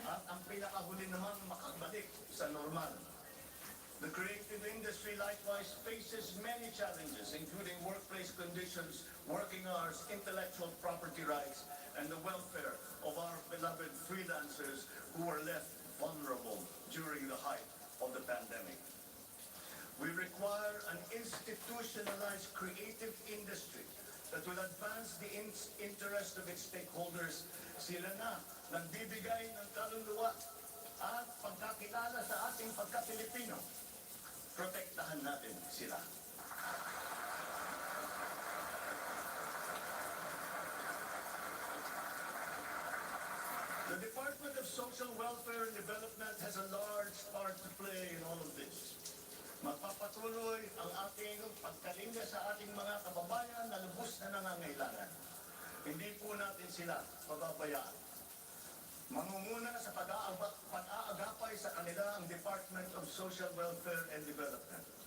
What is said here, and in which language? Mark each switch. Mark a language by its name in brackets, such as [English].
[Filipino] at ang pinakahuli naman makabalik sa normal. [English] The creative industry likewise faces many challenges, including workplace conditions, working hours, intellectual property rights, and the welfare of our beloved freelancers who were left vulnerable during the height of the pandemic. We require an institutionalized creative industry that will advance the interest of its stakeholders. [Filipino] Sila na nagbibigay ng kaluluwa at pagkakilala sa ating pagka-Pilipino. Protektahan natin sila. [English] The Department of Social Welfare and Development has a large part to play in all of this. [Filipino] Magpapatuloy ang ating pagkalinga sa ating mga kababayan na lubos na nangangailangan. Hindi po natin sila pababayaan. Mangunguna sa pag-aagapay sa kanila ang Department of Social Welfare and Development.